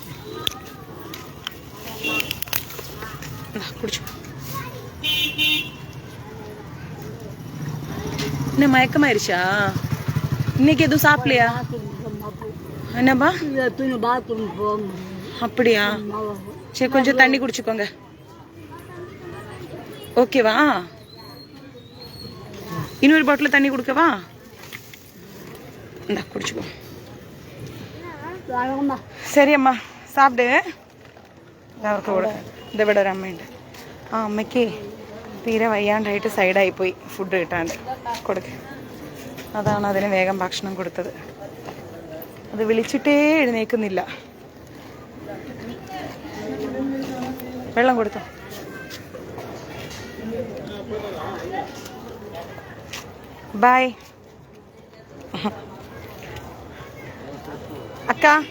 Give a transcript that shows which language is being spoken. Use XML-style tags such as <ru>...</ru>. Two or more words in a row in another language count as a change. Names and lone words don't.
<ta>குடிச்சு என்ன மயக்கமாயிருச்சா இன்னைக்கு எதுவும் சாப்பிடலையா என்னப்பா அப்படியா சரி கொஞ்சம் தண்ணி குடிச்சுக்கோங்க ஓகேவா இன்னொரு பாட்டில் தண்ணி கொடுக்கவா இந்த குடிச்சுக்கோ சரி அம்மா சாப்பிடு</ta> <ml>അവർക്ക് കൊടുക്കാം ഇതിവിടെ ഒരു അമ്മയുണ്ട് ആ അമ്മയ്ക്ക് തീരെ വയ്യാണ്ടായിട്ട് സൈഡായി പോയി ഫുഡ് കിട്ടാണ്ട് കൊടുക്കുക അതാണ് അതിന് വേഗം ഭക്ഷണം കൊടുത്തത് അത് വിളിച്ചിട്ടേ എഴുന്നേക്കുന്നില്ല വെള്ളം കൊടുത്തോ ബായ് അക്ക</ml>